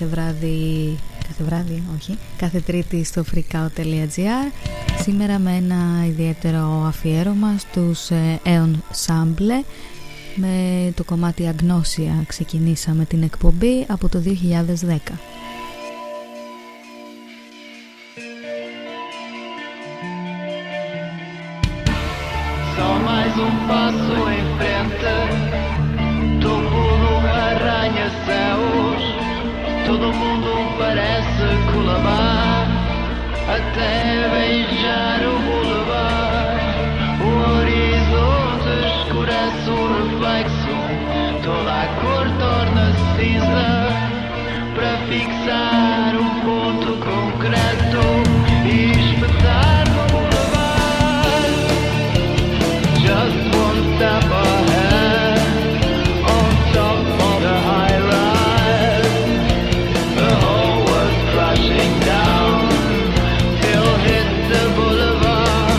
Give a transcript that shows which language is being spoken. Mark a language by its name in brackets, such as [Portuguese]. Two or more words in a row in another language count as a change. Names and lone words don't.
[Greek] κάθε Τρίτη στο Freakout.gr. Σήμερα με ένα ιδιαίτερο αφιέρωμα στους Aeon Sable. Με το κομμάτι Αγνώσια ξεκινήσαμε την εκπομπή από το 2010. [Portuguese] Só mais passo em frente, topo no arranha-céus. Todo mundo parece colabar até beijar o boulevard. O horizonte escurece o reflexo, toda a cor torna-se cinza para fixar ponto concreto e espetar no boulevard. [English] Just one step ahead, on top of the high rise. The whole world's crashing down till hit the boulevard.